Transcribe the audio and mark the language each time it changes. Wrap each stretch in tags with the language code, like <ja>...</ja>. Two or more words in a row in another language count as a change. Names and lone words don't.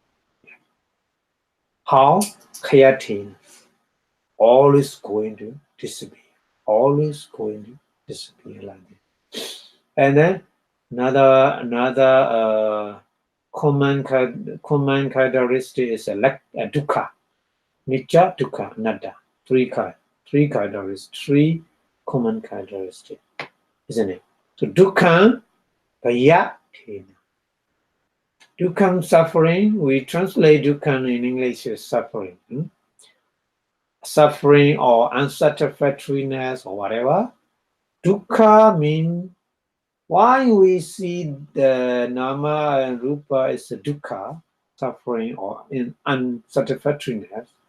<en>How? Creatine, always going to disappear. Always going to disappear like that. And then another common characteristic is dukkha.</en> <pi>Nitya, dukkha, anatta.</pi> <en>Three characteristics, three common characteristics, isn't it?</en> <pi>So dukkha, bhaya, thena. Dukkha,</pi> <en>suffering. We translate dukkha in English as suffering. Suffering or unsatisfactoriness or whatever. Dukkha means Why we see the nama and rupa as a dukkha, suffering or in unsatisfactoriness?</en>